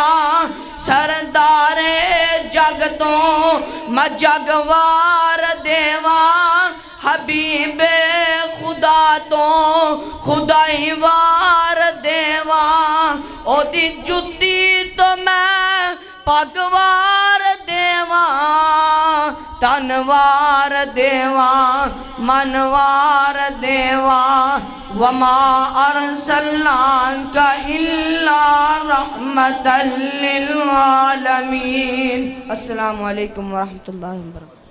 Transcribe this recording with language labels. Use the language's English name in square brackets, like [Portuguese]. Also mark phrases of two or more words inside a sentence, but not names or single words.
[Punjabi] ਸਰਦਾਰੇ ਜੱਗ ਤੋਂ ਮੈਂ ਜੱਗਵਾਰ ਦੇਵਾਂ, ਹਬੀਬੇ ਖ਼ੁਦਾ ਤੋਂ ਖ਼ੁਦਾਈ ਵਾਰ ਦੇਵਾਂ। ਓਦੀ ਜੁੱਤੀ ਤੋਂ ਮੈਂ ਪੱਗਵਾਰ ਦੇਵਾਂ, ਤਨਵਾਰ ਦੇਵਾਂ ਮਨਵਾਰ ਦੇਵਾਂ। [Arabic] وما أرسلناك إلا رحمة للعالمين. السلام عليكم ورحمة الله وبركاته.